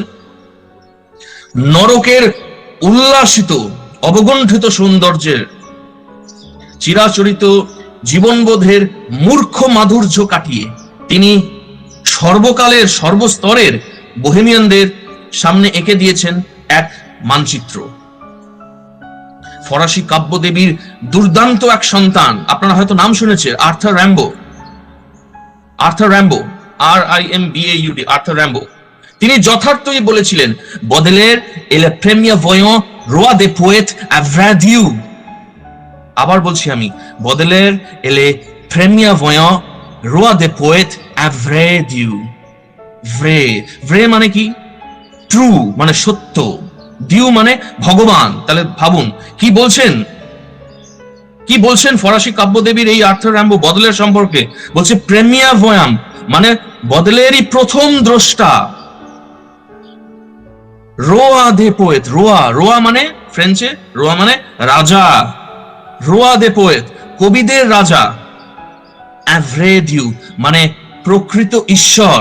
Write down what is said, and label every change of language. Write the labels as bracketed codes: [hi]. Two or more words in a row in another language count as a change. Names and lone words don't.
[bn] নরকের উল্লাসিত অবগুণ্ঠিত সৌন্দর্যের, চিরাচরিত জীবনবোধের মূর্খ মাধুর্য কাটিয়ে তিনি সর্বকালের সর্বস্তরের বোহেমিয়ানদের সামনে এঁকে দিয়েছেন এক মানচিত্র। ফরাসি কাব্যদেবীর দুর্দান্ত এক সন্তান, আপনারা হয়তো নাম শুনেছেন, আর্থার র্যাম্বো। আর্থার র্যাম্বো, RIMBAUD, আর্থার র্যাম্বো। তিনি যথার্থই বলেছিলেন, বদলের [fr] est le premier voyant roi des poètes à vrai Dieu। [bn] আবার বলছি আমি, বদলের [fr] est le premier voyant roi des poètes à vrai Dieu। [bn] vrai, vrai মানে কি? ট্রু মানে সত্য, দিউ মানে ভগবান। তাহলে ভাবুন কি বলছেন, কি বলছেন ফরাসি কাব্যদেবীর এই আর্থার র্যাম্বো বদলের সম্পর্কে। বলছে [fr] premier voyant [bn] মানে বদলেরই প্রথম দ্রষ্টা। [fr] roi des poètes, [bn] রোয়া, রোয়া মানে ফ্রেঞ্চে রোয়া মানে রাজা, [fr] roi des poètes [bn] কবিদের রাজা, [fr] à vrai Dieu [bn] মানে প্রকৃত ঈশ্বর।